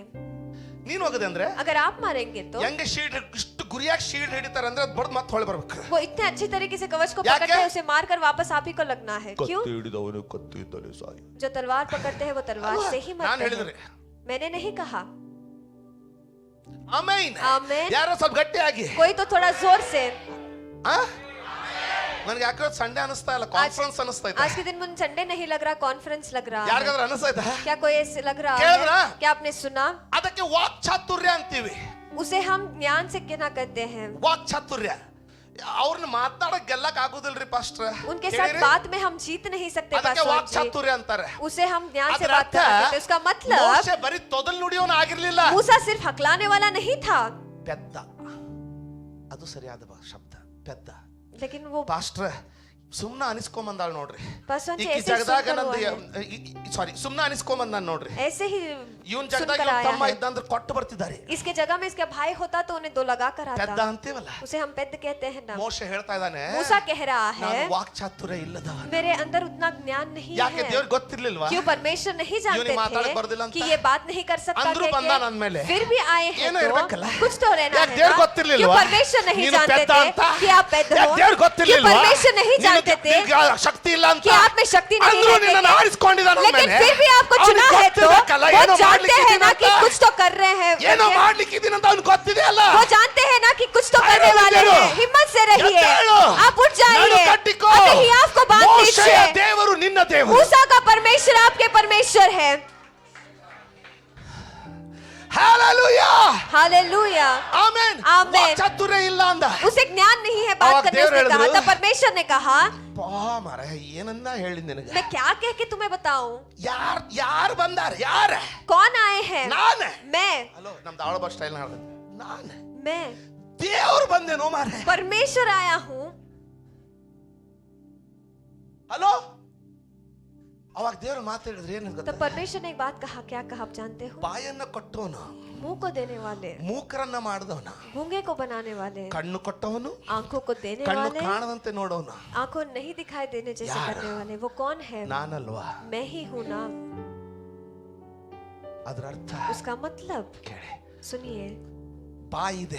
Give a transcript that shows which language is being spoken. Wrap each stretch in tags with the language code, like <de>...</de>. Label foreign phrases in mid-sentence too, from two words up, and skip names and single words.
<kn>ನೀನ್ ಹೋಗದೆ ಅಂದ್ರೆ</kn> <hi>अगर आप मारेंगे तो</hi> <kn>ಹೆಂಗೆ ಶೀಲ್ಡ್ ಇಷ್ಟು ಗುರಿಯಾಗಿ ಶೀಲ್ಡ್ ಹಿಡಿತಾರೆ ಅಂದ್ರೆ ಅದು ಬಡ್ದು ಮತ್ತೆ ಹೊಳೆ ಬರ್ಬೇಕು.</kn> <hi>वो इतने अच्छी तरीके से कवच को क्या पकड़ते क्या? हैं, उसे मारकर वापस आप ही को लगना है। क्यों?</hi> <kn>ಕತ್ತಿ ಹಿಡಿದವನು ಕತ್ತಿ ಇದ್ದರೆ ಸಾಯಿ.</kn> <hi>जो तलवार पकड़ते हैं वो तलवार</hi> <kn>ಅಲ್ವಾ?</kn> <hi>से ही</hi> <kn>ನಾನು</kn> <hi>मरते</hi> <kn>ಹೇಳಿದ್ರೆ</kn> <hi>हैं। मैंने नहीं कहा।</hi> <kn>ಆಮೇನ್. ಆಮೇನ್. ಯಾರೋ ಸ್ವಲ್ಪ ಗಟ್ಟಿಯಾಗಿ,</kn> <hi>कोई तो थोड़ा जोर से।</hi> <kn>ನನಗೆ ಯಾಕೋ ಸಂಡೇ ಅನಿಸ್ತಾ ಇಲ್ಲ, ಕಾನ್ಫರೆನ್ಸ್ ಅನಿಸ್ತಾ ಇದೆ.</kn> <hi>आज के दिन मुझे संडे नहीं लग रहा, कॉन्फ्रेंस लग रहा है।</hi> <kn>ಯಾರಿಗಾದ್ರೂ ಅನಿಸ್ತಾ ಇದೆ?</kn> <hi>क्या कोई ऐसे लग रहा</hi> <kn>ಕೇಳಿದ್ರಾ?</kn> <hi>है? क्या आपने सुना?</hi> <kn>ಅದಕ್ಕೆ ವಾಕ್ ಚಾತುರ್ಯ ಅಂತೀವಿ.</kn> <hi>उसे हम ज्ञान से क्या कहते हैं?</hi> <kn>ವಾಕ್ ಚಾತುರ್ಯ. ಅವ್ರನ್ನ ಮಾತಾಡಕ್ ಗೆಲ್ಲಕ್ ಆಗುದಿಲ್ರಿ ಪಾಸ್ಟರ್.</kn> <hi>उनके साथ बात में हम जीत नहीं सकते</hi> <kn>ಅದಕ್ಕೆ ವಾಕ್</kn> <hi>पास्टर जी।</hi> <kn>ಚಾತುರ್ಯ ಅಂತಾರೆ.</kn> <hi>उसे हम ज्ञान से</hi> <kn>ಅದರ</kn> <hi>बात</hi> <kn>ಅರ್ಥ</kn> <hi>करते थे। उसका मतलब</hi> <kn>ಮೋಶೆ ಬರೀ ತೊದಲ್ ನುಡಿಯೋನು ಆಗಿರ್ಲಿಲ್ಲ,</kn> <hi>मूसा सिर्फ हकलाने वाला नहीं था,</hi> <kn>ಪೆದ್ದ. ಅದು ಸರಿಯಾದ ಶಬ್ದ, ಪೆದ್ದ.</kn> <hi>लेकिन वो</hi> <kn>ಪಾಸ್ಟರ್ ಸುಮ್ನ ಅನಿಸ್ಕೊಂಬಂದಾಳ ನೋಡ್ರಿ.</kn> <hi>पास्टर जी</hi> <kn>ಈಕಿ</kn> <hi>ऐसे</hi> <kn>ಜಗದಾಗ</kn> <hi>सुनकर</hi> <kn>ನಂದು</kn> <hi>हुआ है।</hi> <kn>ಸಾರಿ ಸುಮ್ನ ಅನಿಸ್ಕೊಂಬಂದಾನ ನೋಡ್ರಿ.</kn> <hi>ऐसे ही</hi> <kn>ಇವನ್ ಜಗದಾಗ</kn> <hi>सुनकर आया</hi> <kn>ತಮ್ಮ</kn> <hi>है।</hi> <kn>ಇದ್ದಂದ್ರೆ ಕೊಟ್ಟು ಬರ್ತಿದ್ದಾರೆ.</kn> <hi>इसके जगह में इसका भाई होता तो उन्हें दो लगा कर</hi> <kn>ಪೆದ್ದ</kn> <hi>आता।</hi> <kn>ಅಂತೀವಲ್ಲ,</kn> <hi>उसे हम पेद कहते हैं ना।</hi> <kn>ಮೋಶೆ ಹೇಳ್ತಾ ಇದ್ದಾನೆ,</kn> <hi>मूसा कह रहा</hi> <kn>ನಾನು</kn> <hi>है</hi> <kn>ವಾಕ್ ಚಾತುರ್ಯ ಇಲ್ಲದವ.</kn> <hi>मेरे अंदर उतना ज्ञान नहीं</hi> <kn>ಯಾಕೆ</kn> <hi>है।</hi> <kn>ದೇವ್ರಿಗೆ ಗೊತ್ತಿರ್ಲಿಲ್ವಾ?</kn> <hi>क्यों परमेश्वर नहीं जानते</hi> <kn>ಇವನಿಗೆ ಮಾತಾಡಕ್ ಬರ್ದಿಲ್ಲ</kn> <hi>थे</hi> <kn>ಅಂತ?</kn> <hi>कि ये बात नहीं कर सकता</hi> <kn>ಅಂದ್ರೂ</kn> <hi>कह</hi> <kn>ಬಂದ</kn> <hi>के?</hi> <kn>ನನ್ ಮೇಲೆ.</kn> <hi>फिर भी आए हैं</hi> <kn>ಏನೋ ಇರ್ಬೇಕಲ್ಲ?</kn> <hi>तो कुछ तो रहना</hi> <kn>ಯಾಕೆ</kn> <hi>है</hi> <kn>ದೇವ್ರಿಗೆ</kn> <hi>ना?</hi> <kn>ಗೊತ್ತಿರ್ಲಿಲ್ವಾ?</kn> <hi>क्यों परमेश्वर नहीं</hi> <kn>ನೀನು</kn> <hi>जानते</hi> <kn>ಪೆದ್ದ</kn> <hi>थे</hi> <kn>ಅಂತ?</kn> <hi>कि आप पेद</hi> <kn>ಯಾಕೆ</kn> <hi>हो?</hi> <kn>ದೇವ್ರಿಗೆ</kn> <hi>क्यों</hi> <kn>ಗೊತ್ತಿರ್ಲಿಲ್ವಾ?</kn> <hi>परमेश्वर नहीं जानते थे</hi> <kn>ನಿನಗೆ ಶಕ್ತಿ ಇಲ್ಲ ಅಂತ?</kn> <hi>कि आप में शक्ति नहीं</hi> <kn>ಅಂದ್ರೂ</kn> <hi>है</hi> <kn>ನಿನ್ನನ್ನು</kn> <hi>कह के?</hi> <kn>ಆರಿಸ್ಕೊಂಡಿದ್ದಾನೆ</kn> <hi>लेकिन</hi> <kn>ಮೇಲೆ.</kn> <hi>फिर भी आपको</hi> <kn>ಅವ್ನಿಗೆ</kn> <hi>चुना है तो</hi> <kn>ಗೊತ್ತಿರ್ಬೇಕಲ್ಲ,</kn> <hi>वो</hi> <kn>ಏನೋ</kn> <hi>जानते</hi> <kn>ಮಾಡ್ಲಿಕ್ಕೆ</kn> <hi>हैं ना कि</hi> <kn>ಇದೀನಂತ.</kn> <hi>कुछ तो कर रहे हैं।</hi> <kn>ಏನೋ ಮಾಡ್ಲಿಕ್ಕೆ ಇದೀನಂತ ಅವ್ನಿಗೆ ಗೊತ್ತಿದೆ ಅಲ್ಲ.</kn> <hi>वो जानते हैं ना कि कुछ तो अरे करने वाले</hi> <kn>एद्धेळु.</kn> <hi>हैं। हिम्मत से रहिए,</hi> <kn>एद्धेळु.</kn> <hi>आप उठ जाइए।</hi> <kn>ನಡು ಕಟ್ಟಿಕೋ.</kn> <hi>अपने हियाव को बांध</hi> <kn>ಮೋಶೆಯ</kn> <hi>लीजिए।</hi> <kn>ದೇವರು ನಿನ್ನ ದೇವರು.</kn> <hi>मूसा का परमेश्वर आपके परमेश्वर है।</hi> <kn>ಹalleluya,</kn> <hi>हालेलुया,</hi> <kn>ಆಮೆನ್. ಆಮೆನ್. ವಾಕ್ ಚಾತುರ್ಯ ಇಲ್ಲ ಅಂದ.</kn> <hi>उसे ज्ञान नहीं है बात</hi> <kn>अवाग</kn> <hi>करने,</hi> <kn>देवर</kn> <hi>उसने कहा</hi> <kn>ಹೇಳಿದ್ರು,</kn> <hi>तब परमेश्वर ने कहा</hi> <kn>ಪಾ ಮಾರಾಯ ಏನನ್ನ ಹೇಳಿ ನಿನಗೆ?</kn> <hi>मैं क्या कह के तुम्हें बताऊं?</hi> <kn>ಯಾರು ಬಂದಾರ? ಯಾರ?</kn> <hi>कौन आए हैं?</hi> <kn>ನಾನ.</kn> <hi>मैं</hi> <kn>ಹಲೋ, ನಮ್ದು ಆಳಬ ಸ್ಟೈಲ್ ಹೇಳ್ದೆ ನಾನು.</kn> <hi>मैं</hi> <kn>ದೇವರು ಬಂದೇನೋ ಮಾರಾಯ.</kn> <hi>परमेश्वर आया हूं।</hi> <kn>ಹಲೋ, ಅವಾಗ ದೇವರು ಮಾತಾಡಿದ್ರೆ ಏನು</kn> <hi>तब</hi> <kn>ಗೊತ್ತಾ?</kn> <hi>परमेश्वर ने एक बात कहा, क्या कहा आप जानते हो?</hi> <kn>ಬಾಯನ್ನ ಕೊಟ್ಟವನು,</kn> <hi>मुंह को देने वाले,</hi> <kn>ಮೂಕರನ್ನ ಮಾಡಿದವನು,</kn> <hi>गूंगे को बनाने वाले,</hi> <kn>ಕಣ್ಣು ಕೊಟ್ಟವನು,</kn> <hi>आंखों को देने</hi> <kn>ಕಣ್ಣು</kn> <hi>वाले,</hi> <kn>ಕಾಣದಂತೆ ನೋಡವನು</kn> <hi>आंखों नहीं दिखाई देने जैसे यार। करने वाले, वो कौन है?</hi> <kn>ನಾನಲ್ವಾ?</kn> <hi>मैं ही हूं ना।</hi> <kn>ಅದರ ಅರ್ಥ</kn> <hi>उसका मतलब</hi> <kn>ಕೇಳಿ,</kn> <hi>सुनिए,</hi> <kn>ಬಾಯಿದೆ,</kn>